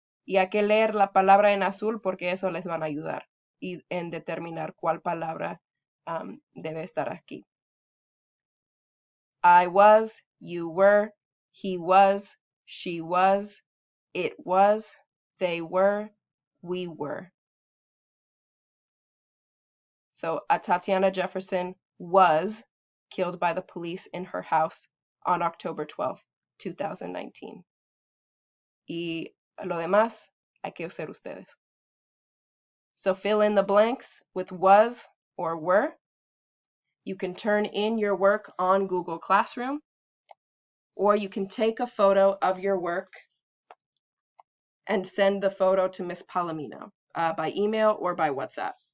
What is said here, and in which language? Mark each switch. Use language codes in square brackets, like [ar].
[es] Y hay que leer la palabra en azul porque eso les van a ayudar en determinar cuál palabra debe estar aquí. [en] I was, you were, he was, she was, it was, they were, we were. So Atatiana Jefferson was killed by the police in her house on October 12th, 2019. [es] Y lo demás hay que hacer ustedes. [en] So fill in the blanks with was or were. You can turn in your work on Google Classroom, or you can take a photo of your work and send the photo to Miss Palomino by email or by WhatsApp.